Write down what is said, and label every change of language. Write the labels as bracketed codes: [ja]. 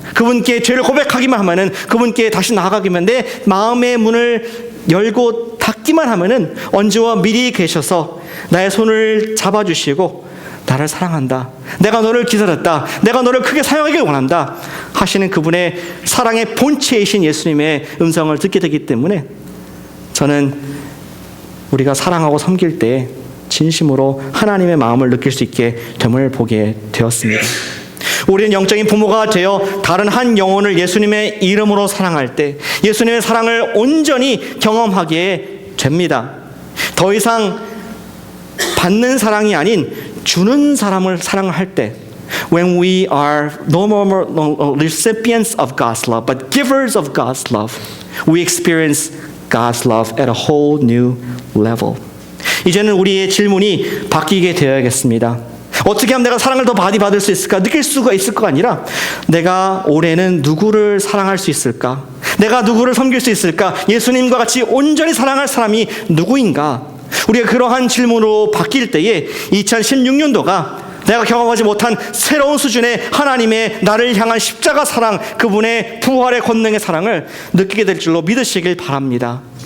[ko] 그분께 죄를 고백하기만 하면은, 그분께 다시 나아가기만, 내 마음의 문을 열고 닫기만 하면은 언제와 미리 계셔서 나의 손을 잡아주시고 나를 사랑한다, 내가 너를 기다렸다, 내가 너를 크게 사용하길 원한다 하시는 그분의 사랑의 본체이신 예수님의 음성을 듣게 되기 때문에 저는 우리가 사랑하고 섬길 때 진심으로 하나님의 마음을 느낄 수 있게 됨을 보게 되었습니다. 우리는 영적인 부모가 되어 다른 한 영혼을 예수님의 이름으로 사랑할 때 예수님의 사랑을 온전히 경험하게 됩니다. 더 이상 받는 사랑이 아닌 주는 사람을 사랑할 때, [en] when we are no more recipients of God's love, but givers of God's love, we experience God's love at a whole new level. [ko] 이제는 우리의 질문이 바뀌게 되어야겠습니다. 어떻게 하면 내가 사랑을 더 많이 받을 수 있을까? 느낄 수가 있을까? 아니라 내가 올해는 누구를 사랑할 수 있을까? 내가 누구를 섬길 수 있을까? 예수님과 같이 온전히 사랑할 사람이 누구인가? 우리가 그러한 질문으로 바뀔 때에 2016년도가 내가 경험하지 못한 새로운 수준의 하나님의 나를 향한 십자가 사랑, 그분의 부활의 권능의 사랑을 느끼게 될 줄로 믿으시길 바랍니다.